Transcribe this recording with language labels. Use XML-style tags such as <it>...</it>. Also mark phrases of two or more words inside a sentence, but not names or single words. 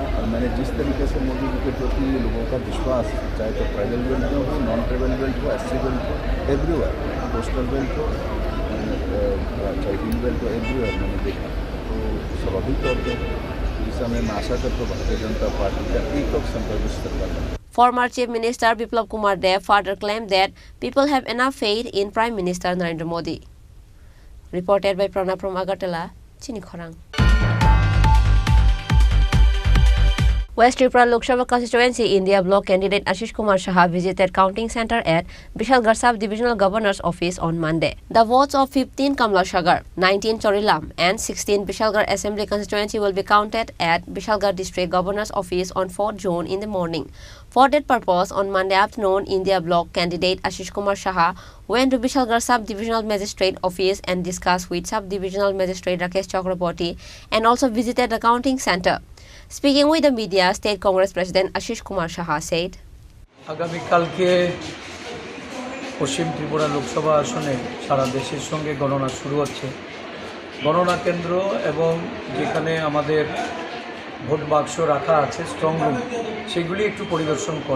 <hi>और मैंने जिस तरीके से मोदी जी के प्रति लोगों का विश्वास, चाहे तो</hi> <en>tribal belt</en> <hi>में हो,</hi> <en>non tribal belt</en> <hi>हो,</hi> <en>SC belt</en> <hi>हो, एवरीवेयर,</hi> <en>coastal belt</en> <hi>हो, चाहे</hi> <en>hill belt</en> <hi>हो, एवरीवेयर मैंने देखा। तो स्वाभाविक तौर पर उड़ीसा में मैं आशा करता हूँ भारतीय जनता पार्टी का एक संपर्क सरकार है।</hi> <en>Former Chief Minister Biplab Kumar Dev further claimed that people have enough faith in Prime Minister Narendra Modi. Reported by Pranab from Agartala, Chini Khorang. West Tripura Lok Sabha constituency India block candidate Ashish Kumar Saha visited counting center at Bishalgarh Sub-Divisional Governor's Office on Monday. The votes of 15 Kamlashagar, 19 Chorilam and 16 Bishalgarh Assembly constituency will be counted at Bishalgarh District Governor's Office on 4th June in the morning. For that purpose, on Monday afternoon, India block candidate Ashish Kumar Saha went to Bishalgarh Sub-Divisional Magistrate Office and discussed with Sub-Divisional Magistrate Rakesh Chakraborty and also visited the counting center. Speaking with the media, State Congress President Ashish Kumar Saha said,</en> <bn>আগামী কালকে পশ্চিম ত্রিপুরা লোকসভা আসনে সারা দেশের সঙ্গে গণনা শুরু হচ্ছে। গণনা কেন্দ্র এবং যেখানে আমাদের ভোট বাক্স রাখা আছে স্ট্রং রুম, সেগুলি একটু পরিদর্শন করা।</bn>